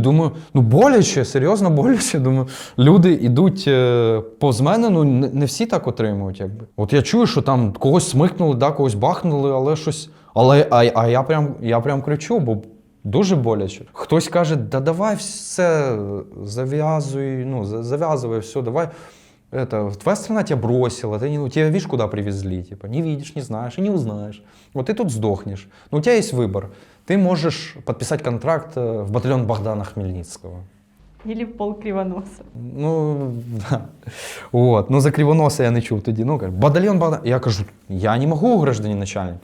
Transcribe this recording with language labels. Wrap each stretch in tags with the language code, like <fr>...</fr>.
<uk>Думаю, ну боляче, серйозно боляче. Думаю, люди йдуть повз мене, ну не всі так отримують. Якби. От я чую, що там когось смикнули, да, когось бахнули, але щось. А я прям кричу, бо дуже боляче. Хтось каже, да давай все, зав'язуй, ну,</uk> <ru>зав'язывай все, давай. Твоя страна тебя бросила, тебя видишь, куда привезли, типа, не видишь, не знаешь и не узнаешь. Вот ты тут сдохнешь. Но у тебя есть выбор. Ты можешь подписать контракт в батальон Богдана Хмельницкого. Или в пол Кривоноса. Ну, да. Вот.</ru> <uk>Ну, за Кривоноса я не чув тоді. Ну, кажу, батальйон Богдана. Я кажу, я не можу,</uk> <ru>гражданин начальник.</ru>